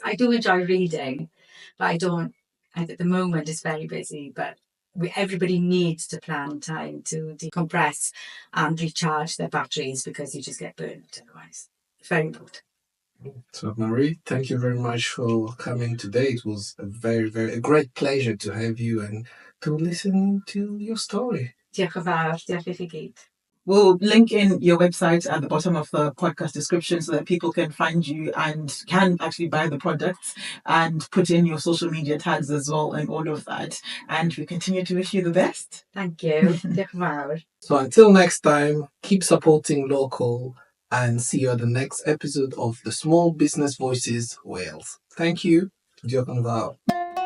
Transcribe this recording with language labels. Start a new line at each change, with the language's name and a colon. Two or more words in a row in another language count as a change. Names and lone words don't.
English: I do enjoy reading, but I don't. At the moment, it's very busy, but everybody needs to plan time to decompress and recharge their batteries because you just get burnt otherwise. It's very important. So, Marie, thank you very much for coming today. It was a great pleasure to have you and to listen to your story.
Welsh: Diolch yn fawr. Diolch I chi gyd.
English: We'll link in your website at the bottom of the podcast description so that people can find you and can actually buy the products and put in your social media tags as well and all of that. And we continue to wish you the best. Thank you.
Welsh: Diolch yn fawr.
English: So until next time, keep supporting local and see you at the next episode of the Small Business Voices Wales. Thank you.
Welsh: Diolch yn fawr.